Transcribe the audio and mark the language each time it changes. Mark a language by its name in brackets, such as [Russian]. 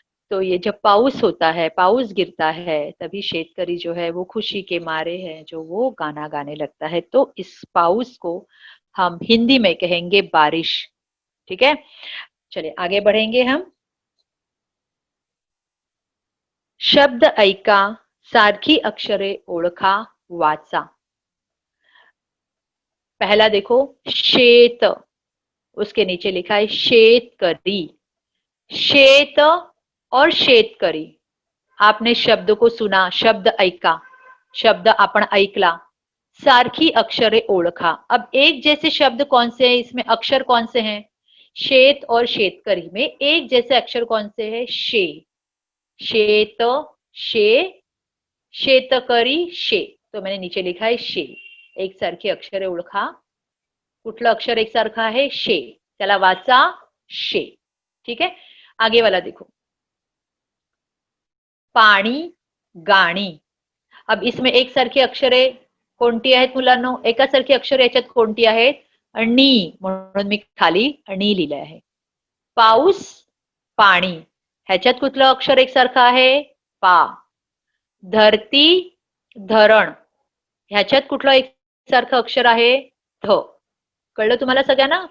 [Hindi] तो ये जब पाउस होता है, पाउस गिरता है, तभी शेतकरी जो है वो खुशी के मारे है जो वो गाना गाने लगता है। तो इस पाउस को हम हिंदी में कहेंगे बारिश। ठीक है, चलिए आगे बढ़ेंगे हम। [Marathi] शब्द ऐका, सारखी अक्षरे ओळखा, वाचा। [Hindi] पहला देखो शेत, उसके नीचे लिखा है शेतकरी। शेत और शेतकरी, आपने शब्द को सुना, [Marathi] शब्द ऐका, शब्द आपण ऐकला। सारखी अक्षरे ओळखा, [Hindi] अब एक जैसे शब्द कौन से हैं इसमें, अक्षर कौन से हैं? शेत और शेतकरी में एक जैसे अक्षर कौन से हैं? शे, शेत, शे, शेतकरी, शे। तो मैंने नीचे लिखा है शे। [Marathi] एक सारखी अक्षरे ओळखा, कुठलं अक्षर एक सारखा आहे? शे, त्याला वाचा शे। [Hindi] ठीक है, आगे वाला देखो, पाणी, गाणी। अब इसमें [Marathi] एक सारखी अक्षरे कोणती आहेत मुलांनो? एकासारखी अक्षरे याच्यात कोणती आहेत? णी, म्हणून मी खाली णी लिहिलं आहे। पाऊस, पाणी, ह्याच्यात कुठलं अक्षर एकसारखं आहे? पा। धरती, धरण, ह्याच्यात कुठलं एकसारखं अक्षर आहे? ध। कळलं तुम्हाला सगळ्यांना?